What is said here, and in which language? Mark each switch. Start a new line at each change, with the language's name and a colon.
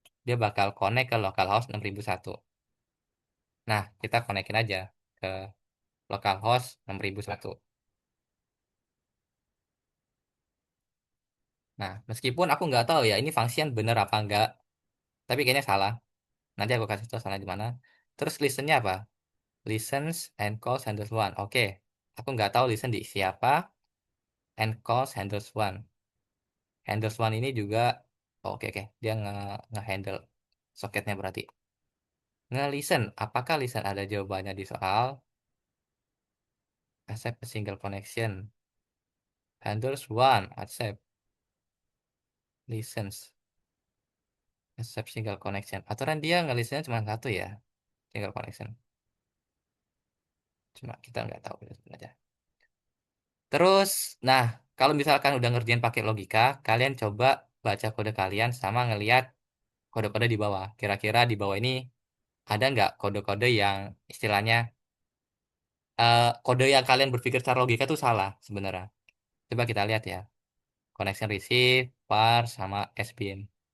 Indonesian: Dia bakal connect ke localhost 6001. Nah, kita konekin aja ke localhost 6001. Nah, meskipun aku nggak tahu ya ini function bener apa enggak, tapi kayaknya salah. Nanti aku kasih tahu salah di mana. Terus listennya apa?
English: Listens and calls handles one.
Indonesian: Oke, aku nggak tahu listen diisi apa
English: and calls handles one.
Indonesian: Handles one ini juga, oke oke, dia nge-handle soketnya berarti. Nge-listen, apakah listen ada jawabannya di soal?
English: Accept a single connection. Handles one, accept, listens, accept single connection.
Indonesian: Aturan dia nge-listennya cuma satu ya, single connection. Cuma kita nggak tahu ya sebenarnya. Terus, nah, kalau misalkan udah ngerjain pakai logika, kalian coba baca kode kalian sama ngelihat kode-kode di bawah. Kira-kira di bawah ini ada nggak kode-kode yang istilahnya kode yang kalian berpikir secara logika itu salah sebenarnya. Coba kita lihat ya.
English: Connection receive, var, sama sbin.